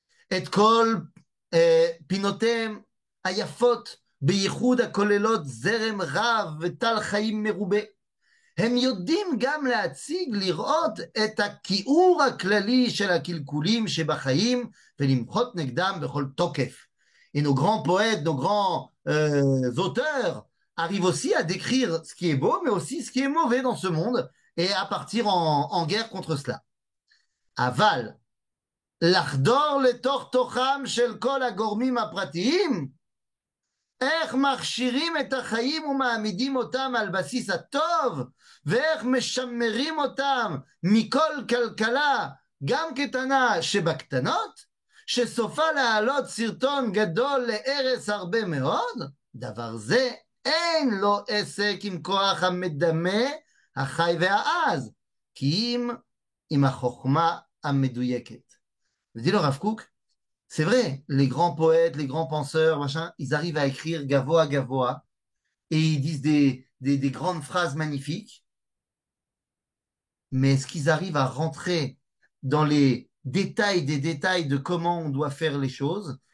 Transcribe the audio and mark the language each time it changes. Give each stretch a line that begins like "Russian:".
Hebrew: Et kol pinotem ayafot בייחוד הכוללות זרם רב וטל חיים מרובה. הם יודעים גם להציג, לראות את הכיעור הכללי של הקלקולים שבחיים ולמחות נגדם בכל תוקף.
French: Et nos grands poètes, nos grands auteurs arrivent aussi à décrire ce qui est beau, mais aussi ce qui est mauvais dans ce monde et à partir en guerre contre cela.
Hebrew: אבל, לחדור לתוך תוכם של כל הגורמים הפרטיים, איך מכשירים את החיים ומעמידים אותם על בסיס הטוב, ואיך משמרים אותם מכל כלכלה, גם קטנה שבקטנות, שסופה להעלות סרטון גדול להרס הרבה מאוד, דבר זה אין לו עסק עם כוח המדמה, החי והעז, כי אם עם החוכמה המדויקת. ודאי לו רב קוק,
French: c'est vrai, les grands poètes, les grands penseurs, machin, ils arrivent à écrire gavoa gavoa et ils disent des grandes phrases magnifiques. Mais est-ce qu'ils arrivent à rentrer dans les détails des détails de comment on doit faire les choses?